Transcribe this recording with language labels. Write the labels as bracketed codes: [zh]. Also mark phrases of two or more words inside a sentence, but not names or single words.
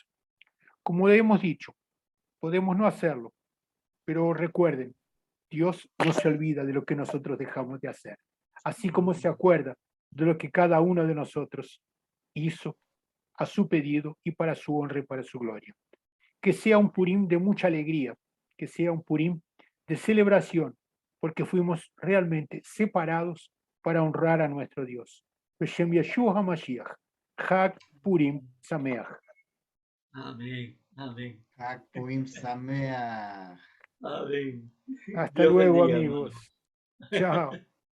[es] Como le hemos dicho, podemos no hacerlo, pero recuerden, Dios no se olvida de lo que nosotros dejamos de hacer, así como se acuerda de lo que cada uno de nosotros hizo a su pedido y para su honra y para su gloria. Que sea un Purim de mucha alegría, que sea un Purim de celebración, porque fuimos realmente separados para honrar a nuestro Dios. [he] בשם ישוע המשיח, חג פורים שמח. [es] Amén. Amén. [he] חג פורים שמח. [es] Amén. Hasta Dios luego, bendiga, hermano. amigos. Chao.